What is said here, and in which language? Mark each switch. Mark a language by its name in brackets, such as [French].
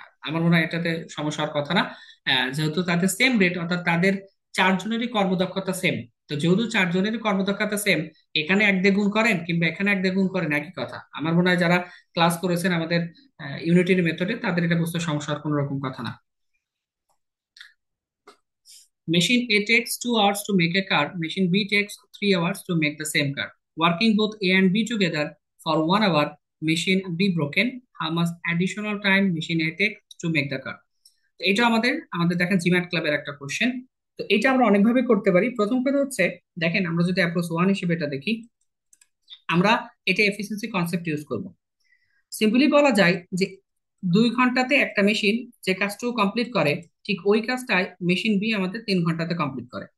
[Bangla] আমার মনে হয় এটাতে সমস্যা হওয়ার কথা না। যেহেতু তাদের সেম রেট, অর্থাৎ তাদের 4 জনেরই কর্মদক্ষতা সেম, তো যেহেতু 4 জনেরই কর্মদক্ষতা সেম, এখানে 1 দিয়ে গুণ করেন কিংবা এখানে 1 দিয়ে গুণ করেন একই কথা। আমার মনে হয় যারা ক্লাস করেছেন আমাদের ইউনিটির মেথডে, তাদের এটা বুঝতে সমস্যা হওয়ার কোনো রকম কথা না। [English] Machine A takes 2 hours to make a car. Machine B takes 3 hours to make the same car. Working both A and B together for 1 hour, machine B broken. How much additional time machine A takes to make the car? [Bangla] তো এটা আমাদের আমাদের দেখেন GMAT ক্লাবের একটা question. তো এটা আমরা অনেকভাবে করতে পারি। প্রথম কথা হচ্ছে, দেখেন আমরা যদি অ্যাপ্রোচ 1 হিসেবে এটা দেখি, আমরা এটা এফিসিয়েন্সি কনসেপ্ট ইউজ করব। সিম্পলি বলা যায় যে 2 ঘন্টাতে একটা মেশিন যে কাজটুকু কমপ্লিট করে, ঠিক ওই কাজটাই মেশিন বি আমাদের 3 ঘন্টাতে কমপ্লিট করে।